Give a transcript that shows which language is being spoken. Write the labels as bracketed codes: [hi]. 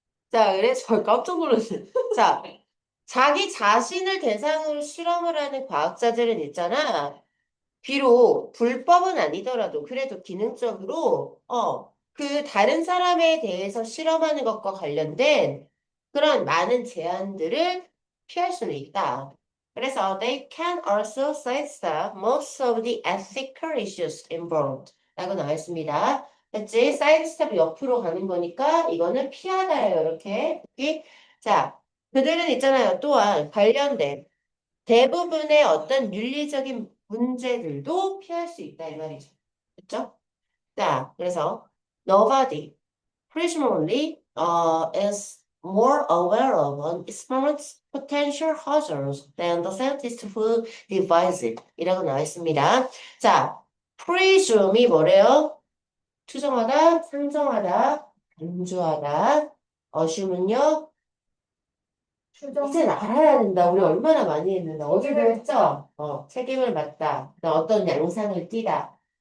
[ko] 자, 그래서 깜짝 놀랐어요. 자, 자기 자신을 대상으로 실험을 하는 과학자들은 있잖아. 비록 불법은 아니더라도 그래도 기능적으로 그 다른 사람에 대해서 실험하는 것과 관련된 그런 많은 제한들을 피할 수는 있다. 그래서 [en] they can also sidestep most of the ethical issues involved [ko] 라고 나와 있습니다. 그치? 사이드스텝 옆으로 가는 거니까 이거는 피하다예요. 이렇게. 오케이? 자, 그들은 있잖아요. 또한 관련된 대부분의 어떤 윤리적인 문제들도 피할 수 있다 이 말이죠. 그렇죠? 자, 그래서 [en] nobody presumably is more aware of an experiment's potential hazards than the scientist who devised it. [ko] 이라고 나와 있습니다. 자, presume이 뭐래요? 추정하다, 상정하다, 간주하다. assume은요? 이제 알아야 된다. 우리 얼마나 많이 했는데. 어제도 했죠? 책임을 맡다. 어떤 양상을 띠다.